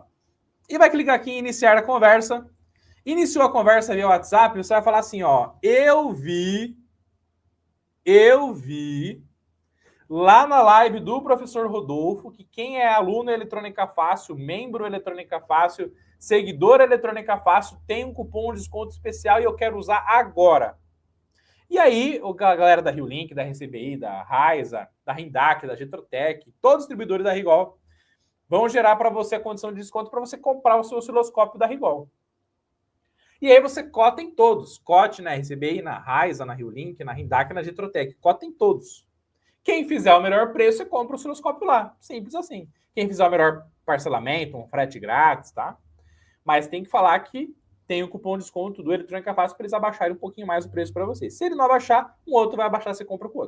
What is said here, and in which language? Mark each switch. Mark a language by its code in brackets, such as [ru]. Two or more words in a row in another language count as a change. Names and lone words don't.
[pt] E vai clicar aqui em iniciar a conversa. Iniciou a conversa via WhatsApp, você vai falar assim, ó, eu vi lá na live do professor Rodolfo que quem é aluno Eletrônica Fácil, membro Eletrônica Fácil, seguidor Eletrônica Fácil, tem um cupom de desconto especial e eu quero usar agora. E aí, a galera da RioLink, da RCBI, da Raiza, da Rindac, da Getrotec, todos os distribuidores da Rigol vão gerar para você a condição de desconto para você comprar o seu osciloscópio da Rigol. E aí você cota em todos. Cote na RCBI, na Raiza, na RioLink, na Rindac, na Getrotec. Cota em todos. Quem fizer o melhor preço, você compra o osciloscópio lá. Simples assim. Quem fizer o melhor parcelamento, um frete grátis, tá? Mas tem que falar que tem o cupom de desconto do Eletrônica Fácil para eles abaixarem um pouquinho mais o preço para você. Se ele não abaixar, um outro vai abaixar, você compra com o outro.